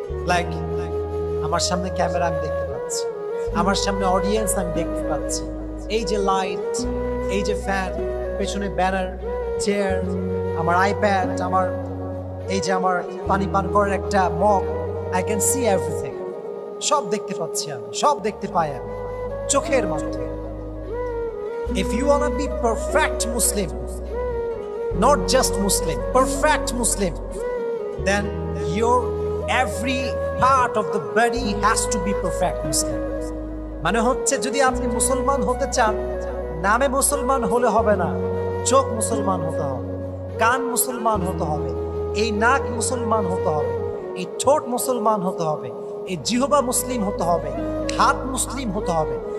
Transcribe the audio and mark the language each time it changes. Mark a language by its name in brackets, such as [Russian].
[Bangla] Like আমার সামনে camera আমি দেখতে পাচ্ছি, আমার সামনে অডিয়েন্স আমি দেখতে পাচ্ছি, এই যে লাইট, এই যে ফ্যান, পেছনে ব্যানার, চেয়ার, আমার আইপ্যাড, আমার এই যে আমার পানি পান করার একটা mug, [English] I can see everything. [Bangla] সব দেখতে পাচ্ছি আমি, সব দেখতে পাই আমি চোখের মাধ্যমে। [English] If you want to be perfect Muslim, not just Muslim, perfect Muslim, then your every part of the body has to be perfect Muslim. [Bangla] মানে হচ্ছে, যদি আপনি মুসলমান হতে চান, নামে মুসলমান হলে হবে না, চোখ মুসলমান হতে হবে, কান মুসলমান হতে হবে, এই নাক মুসলমান হতে হবে, এই ঠোঁট মুসলমান হতে হবে, এই জিহবা মুসলিম হতে হবে, হাত মুসলিম হতে হবে।